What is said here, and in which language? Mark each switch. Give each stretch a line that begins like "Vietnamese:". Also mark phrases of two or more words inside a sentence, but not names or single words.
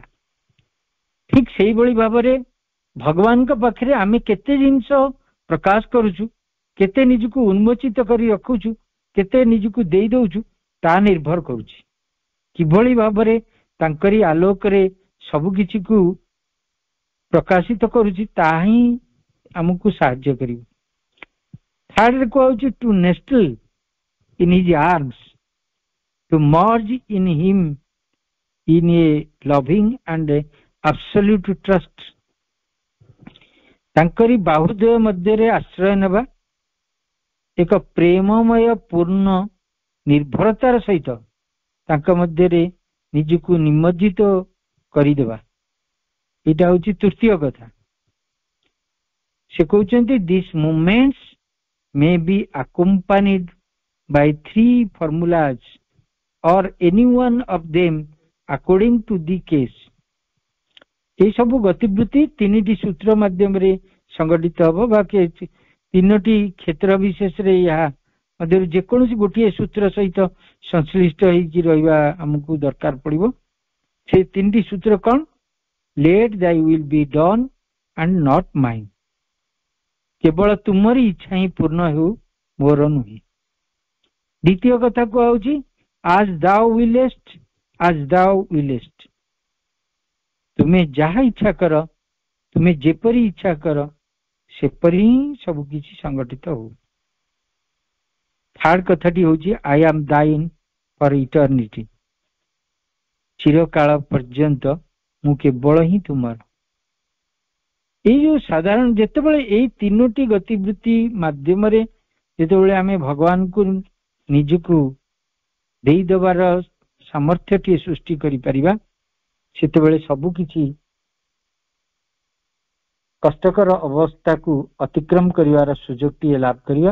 Odia: ଠିକ ସେଇଭଳି ଭାବରେ ଭଗବାନଙ୍କ ପାଖରେ ଆମେ କେତେ ଜିନିଷ ପ୍ରକାଶ କରୁଛୁ, କେତେ ନିଜକୁ ଉନ୍ମୋଚିତ କରି ରଖୁଛୁ, କେତେ ନିଜକୁ ଦେଇ ଦଉଛୁ, ତାହା ନିର୍ଭର କରୁଛି କିଭଳି ଭାବରେ ତାଙ୍କରି ଆଲୋକରେ ସବୁ କିଛିକୁ ପ୍ରକାଶିତ କରୁଛି, ତାହା ହିଁ ଆମକୁ ସାହାଯ୍ୟ କରିବ। ଥାର୍ଡରେ କୁହାଯାଉଛି
English: to nestle in his arms, to merge in him in a loving and absolute trust।
Odia: ତାଙ୍କରି ବାହୁଦ୍ୱୟ ମଧ୍ୟରେ ଆଶ୍ରୟ ନେବା, ଏକ ପ୍ରେମମୟ ପୂର୍ଣ୍ଣ ନିର୍ଭରତାର ସହିତ ତାଙ୍କ ମଧ୍ୟରେ ନିଜକୁ ନିମଜ୍ଜିତ କରିଦେବା, ଏଇଟା ହଉଛି ତୃତୀୟ କଥା। ସେ କହୁଛନ୍ତି
English: these movements may be accompanied by 3 formulas or any one of them according to the case।
Odia: এই ସବୁ ଗତିବୃତ୍ତି 3ଟି ସୂତ୍ର ମାଧ୍ୟମରେ ସଂଗଠିତ ହବ, ବା 3ଟି କ୍ଷେତ୍ର ବିଶେଷରେ ଏହା ମଧ୍ୟରୁ ଯେକୌଣସି ଗୋଟିଏ ସୂତ୍ର ସହିତ ସଂଶ୍ଳିଷ୍ଟ ହେଇକି ରହିବା ଆମକୁ ଦରକାର ପଡିବ। ସେ 3ଟି ସୂତ୍ର କଣ?
English: let thy will be done and not mine।
Odia: କେବଳ ତୁମରି ଇଚ୍ଛା ହିଁ ପୂର୍ଣ୍ଣ ହେଉ, ମୋର ନୁହେଁ। ଦ୍ୱିତୀୟ କଥା କୁହାଯାଉଛି
English: as thou willest as thou willest।
Odia: ତୁମେ ଯାହା ଇଚ୍ଛା କର, ତୁମେ ଯେପରି ଇଚ୍ଛା କର, ସେପରି ହିଁ ସବୁ କିଛି ସଂଗଠିତ ହଉ। ଥାର୍ଡ କଥାଟି ହଉଛି
English: I am thine for eternity।
Odia: ଚିରକାଳ ପର୍ଯ୍ୟନ୍ତ ମୁଁ କେବଳ ହିଁ ତୁମର। ଏଇ ଯୋଉ ସାଧାରଣ ଯେତେବେଳେ ଏଇ 3ଟି ଗତିବୃତ୍ତି ମାଧ୍ୟମରେ ଯେତେବେଳେ ଆମେ ଭଗବାନଙ୍କୁ ନିଜକୁ ଦେଇଦେବାର ସାମର୍ଥ୍ୟଟିଏ ସୃଷ୍ଟି କରିପାରିବା, ସେତେବେଳେ ସବୁ କିଛି କଷ୍ଟକର ଅବସ୍ଥାକୁ ଅତିକ୍ରମ କରିବାର ସୁଯୋଗଟିଏ ଲାଭ କରିବା।